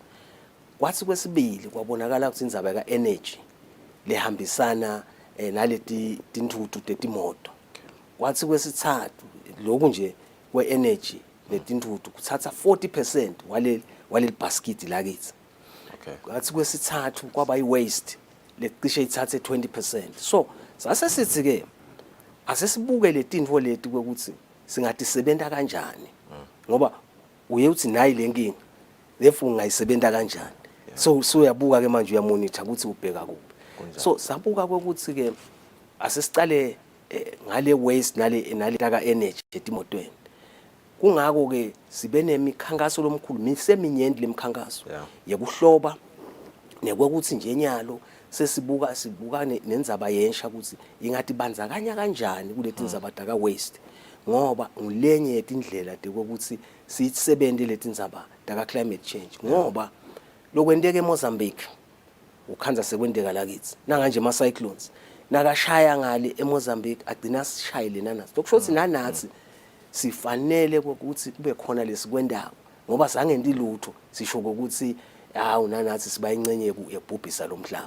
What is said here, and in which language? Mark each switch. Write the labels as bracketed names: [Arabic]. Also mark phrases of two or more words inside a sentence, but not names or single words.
[Swati] Kwathi kwesibili kwabonakala ukuthi indzaba ka energy lehambisana naleti tintuthu tetimoto kwathi kwesithathu lokhu nje kwe-energy netintuthu kuthatha 40% waleli basket lakithi. Kwathi kwesithathu kwaba i-waste lecishe ithathe 20%. So sase sithi ke asesibuke letinto leti ukuthi singathi sebenta kanjani ngoba uye uthi nayi lenkingi therefore ngayisebenta kanjani. So uyabuka ke manje uyamonitor ukuthi ubheka kuphi. So sabuka ukuthi ke asesicale ngale waste nale taka energy etimotweni. Kungako ke sibe nemikhankaso lomkhulu miseminyenti lemikhankaso yekuhloba nekwekuthi nje nyalo sibuka nenzaba yensha ukuthi ingathi banzakanya kanjani kuleti nzaba taka waste ngoba ngilenye yetindlela ukuthi siyisebenzele leti nzaba taka [English] climate change [Swati] ngoba lokwenteka eMozambique ukhanza sekwenteka lakithi nanganje ama cyclones nakashaya ngale eMozambique agcina sishayile nanathi lokusho ukuthi nanathi sifanele ukuthi kube khona lesikwendako ngoba sangenti lutho sisho ukuthi hawu nanathi siba ingcenye yekubhubhisa lomhlaba.